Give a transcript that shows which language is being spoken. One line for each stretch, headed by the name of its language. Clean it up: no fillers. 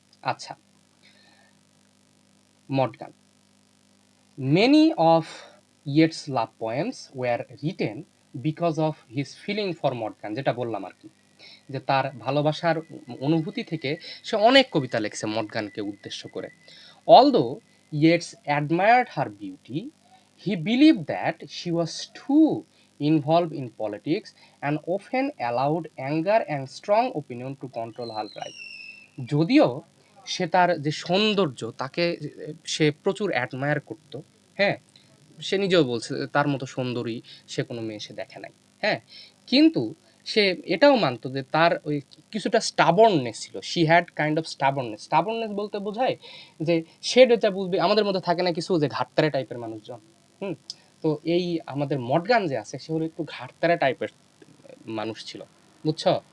Bangla: আচ্ছা, মডগান।
English: Many of Yeats' love poems were written because of his feeling for
Bangla: মডগান, যেটা বললাম আর কি, যে তার ভালোবাসার অনুভূতি থেকে সে অনেক কবিতা লিখছে মডগানকে উদ্দেশ্য করে।
English: Although Yeats admired her beauty, he believed that she was too involved in politics and often allowed anger and strong opinion to control her life.
Bangla: যদিও সে তার যে সৌন্দর্য তাকে সে প্রচুর অ্যাডমায়ার করত, হ্যাঁ, সে নিজেও বলছে যে তার মতো সুন্দরী সে কোনো মেয়ে সে দেখে নাই, হ্যাঁ, কিন্তু সে এটাও মানতো যে তার ওই কিছুটা স্টাবর্ননেস ছিল।
English: She had kind of stubbornness.
Bangla: স্টাবর্ননেস বলতে বোঝায় যে সে যেটা বুঝবে, আমাদের মধ্যে থাকে না কিছু যে ঘাটতারে টাইপের মানুষজন, হুম, তো এই আমাদের মডগান যে আছে সে হলো একটু ঘাটতারা টাইপের মানুষ ছিল, বুঝছো?